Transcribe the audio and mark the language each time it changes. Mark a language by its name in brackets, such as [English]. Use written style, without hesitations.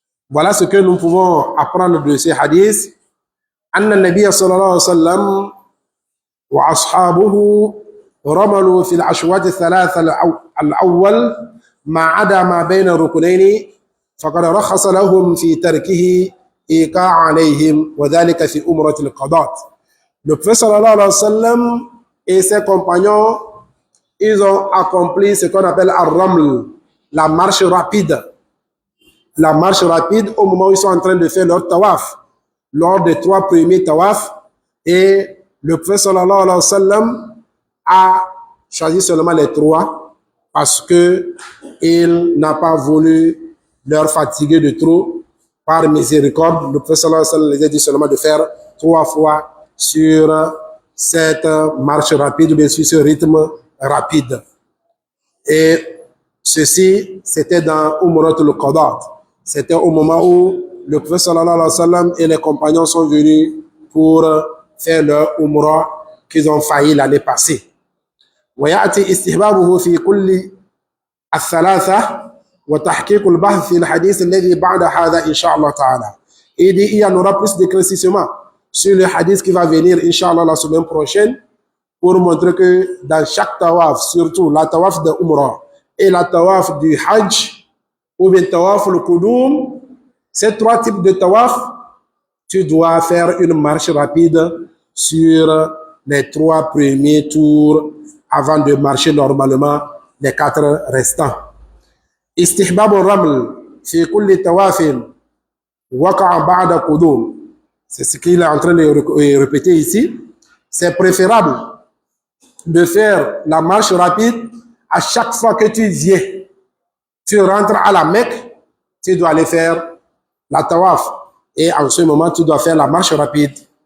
[French] Voilà ce que nous pouvons apprendre de ces hadiths. [Arabic] Anna Nabiya sallallahu alayhi wa sallam wa ashabuhu رملوا في الأشواط الثلاثة الأول ما عدا ما بين الركنين فقد رخص لهم في تركه إيقاع عليهم وذلك في أمرة القضاء. [French] Le prophète sallallahu alayhi wa sallam et ses compagnons, ils ont accompli ce qu'on appelle ar-raml, la marche rapide. La marche rapide au moment où ils sont en train de faire leur tawaf, lors des 3 premiers tawafs. Et le prophète sallallahu alayhi wa sallam a choisi seulement les 3 parce que il n'a pas voulu leur fatiguer de trop. Par miséricorde, le prophète sallallahu alayhi wa sallam les a dit seulement de faire 3 fois sur cette marche rapide, ou bien sur ce rythme rapide. Et ceci, c'était dans Umratul Qada. C'était au moment où le prophète sallallahu alayhi wa sallam et les compagnons sont venus pour faire leur Umrah qu'ils ont failli l'année passée. [Arabic] ويأتي استحبابه في كل الثلاثة وتحقيق البحث في الحديث الذي بعد هذا إن شاء الله تعالى. [French] Il dit il y en aura plus d'éclaircissement sur le hadith qui va venir Inch'Allah la semaine prochaine pour montrer que dans chaque tawaf, surtout la tawaf de Umrah et la tawaf du Hajj ou bien tawaf le Qudum, ces 3 types de tawaf, tu dois faire une marche rapide sur les 3 premiers tours avant de marcher normalement les 4 restants. [Arabic] استحباب الرمل في كل تواف وقع بعد قدوم. [French] C'est ce qu'il est en train de répéter ici. C'est préférable de faire la marche rapide à chaque fois que tu viens. Tu rentres à la Mecque, tu dois aller faire la tawaf. Et en ce moment, tu dois faire la marche rapide.